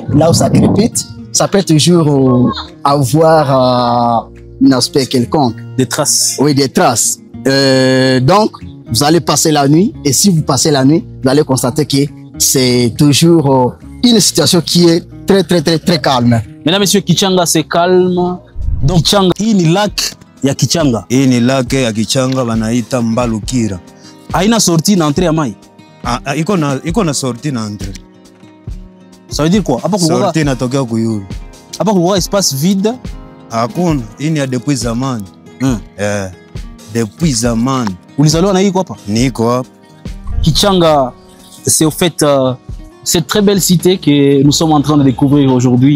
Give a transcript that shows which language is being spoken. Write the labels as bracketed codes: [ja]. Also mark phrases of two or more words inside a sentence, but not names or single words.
[fr] Là où ça crépite, ça peut toujours avoir un aspect quelconque. Des traces? Oui, des traces. Donc, vous allez passer la nuit. Et si vous passez la nuit, vous allez constater que c'est toujours une situation qui est très calme. Mesdames, Messieurs, Kichanga c'est calme. [sw] Donc Kichanga, hii ni lac ya Kichanga. Hii ni lac ya Kichanga wanaita Mbalukira. Haina sortie na entrée ya mai. Iko na sortie na entrée. [fr] Ça veut dire quoi? [sw] Hapa kulikuwa sortie inatokea kuyulu. Hapa kulikuwa espace vide. Hakuna, hii ni ya depuis zamani. Depuis zamani. Ulizaliwa na hii hapa? Niko hapa. [fr] Kichanga, c'est au fait cette très belle cité que nous sommes en train de découvrir aujourd'hui.